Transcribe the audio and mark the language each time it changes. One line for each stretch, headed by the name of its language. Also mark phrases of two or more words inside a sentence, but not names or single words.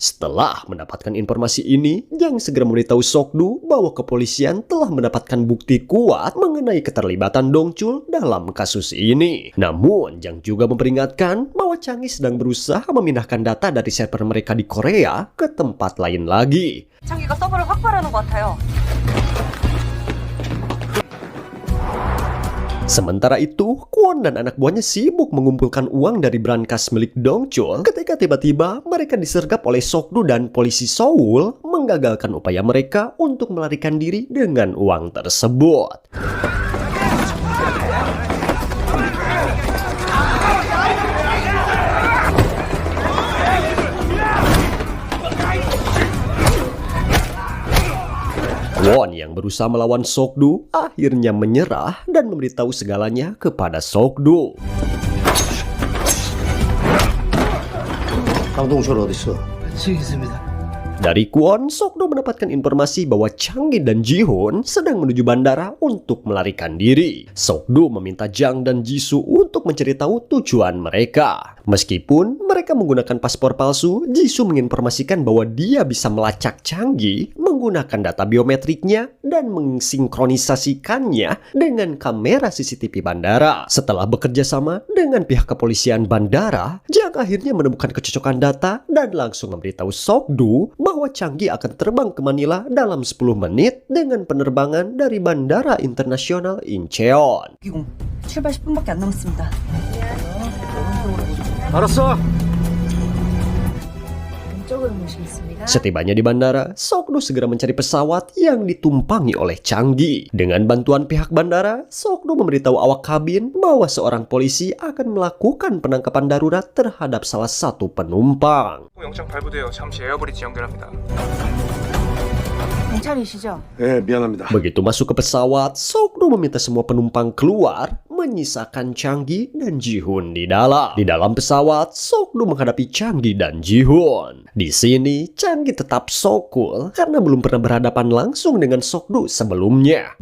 Indonesian: Setelah mendapatkan informasi ini, Jang segera memberitahu Sok-du bahwa kepolisian telah mendapatkan bukti kuat mengenai keterlibatan Dong-chul dalam kasus ini. Namun, Jang juga memperingatkan bahwa Changi sedang berusaha memindahkan data dari server mereka di Korea ke tempat lain lagi.
Korean: 창기가 서버를 확보하려는 것 같아요.
Indonesian: Sementara itu, Kwon dan anak buahnya sibuk mengumpulkan uang dari brankas milik Dong-chul ketika tiba-tiba mereka disergap oleh Sok-du dan polisi Seoul menggagalkan upaya mereka untuk melarikan diri dengan uang tersebut. Kwon yang berusaha melawan Sok-du akhirnya menyerah dan memberitahu segalanya kepada Sok-du.
Korean: 강동철 어딨어? 저기 있습니다.
Indonesian: Dari Kwon, Sok-du mendapatkan informasi bahwa Changi dan Ji-hoon sedang menuju bandara untuk melarikan diri. Sok-du meminta Jang dan Jisoo untuk mencari tahu tujuan mereka. Meskipun mereka menggunakan paspor palsu, Jisoo menginformasikan bahwa dia bisa melacak Changi menggunakan data biometriknya dan mensinkronisasikannya dengan kamera CCTV bandara. Setelah bekerja sama dengan pihak kepolisian bandara, Jang akhirnya menemukan kecocokan data dan langsung memberitahu Sok-du bahwa Changi akan terbang ke Manila dalam 10 menit dengan penerbangan dari Bandara Internasional Incheon.
Korean: 출발 10분밖에 안 남았습니다. 알았어. 왼쪽으로 모시겠습니다.
Indonesian: Setibanya di bandara, Sok-du segera mencari pesawat yang ditumpangi oleh Changi. Dengan bantuan pihak bandara, Sok-du memberitahu awak kabin bahwa seorang polisi akan melakukan penangkapan darurat terhadap salah satu penumpang.
Korean: 영장 발부되어 잠시 에어브리지 연결합니다. 경찰이시죠? 네, 미안합니다.
Indonesian: Begitu masuk ke pesawat, Sok-du meminta semua penumpang keluar, menyisakan Changi dan Ji-hoon di dalam. Di dalam pesawat, Sok-du menghadapi Changi dan Ji-hoon. Di sini, Changi tetap
English: so cool
Indonesian: karena belum pernah berhadapan langsung dengan Sok-du sebelumnya.